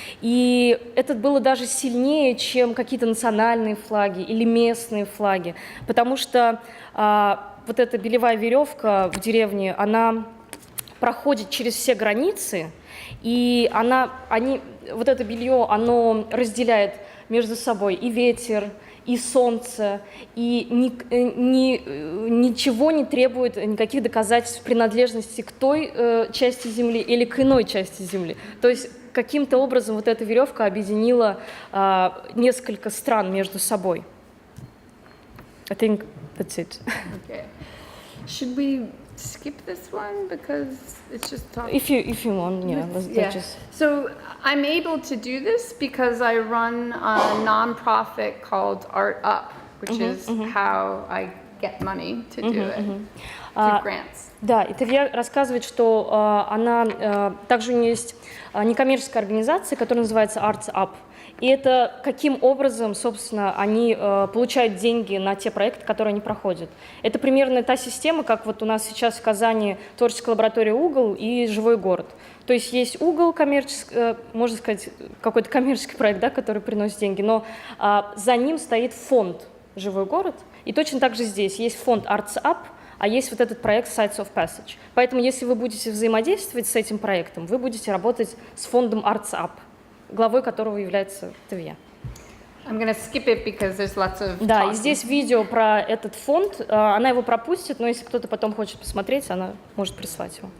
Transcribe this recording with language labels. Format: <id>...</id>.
<ru>И это было даже сильнее, чем какие-то национальные флаги или местные флаги, потому что вот эта белевая веревка в деревне, она проходит через все границы, и вот это белье, оно разделяет между собой и ветер, и солнце, и ничего не требует, никаких доказательств принадлежности к той части Земли или к иной части Земли. То есть каким-то образом вот эта веревка объединила несколько стран между собой.</ru> <en>I think that's it. Okay. Should we skip this one because it's just talking? If you want, yeah. Let's just... So I'm able to do this because I run a nonprofit called Art Up, which is how I get money to do it, through grants.</en> <ru>Да, и Тавия рассказывает, что также у нее есть некоммерческая организация, которая называется Art Up. И это каким образом, собственно, они получают деньги на те проекты, которые они проходят. Это примерно та система, как вот у нас сейчас в Казани творческая лаборатория «Угол» и «Живой город». То есть есть «Угол», можно сказать, какой-то коммерческий проект, да, который приносит деньги, но за ним стоит фонд «Живой город». И точно так же здесь есть фонд Arts Up, а есть вот этот проект Sites of Passage. Поэтому если вы будете взаимодействовать с этим проектом, вы будете работать с фондом Arts Up, главой которого является Тавия.</ru> <en>I'm gonna skip it because there's lots of</en> <ru>Да,</ru> <en>talking.</en> <ru>и здесь видео про этот фонд, она его пропустит, но если кто-то потом хочет посмотреть, она может прислать его.</ru>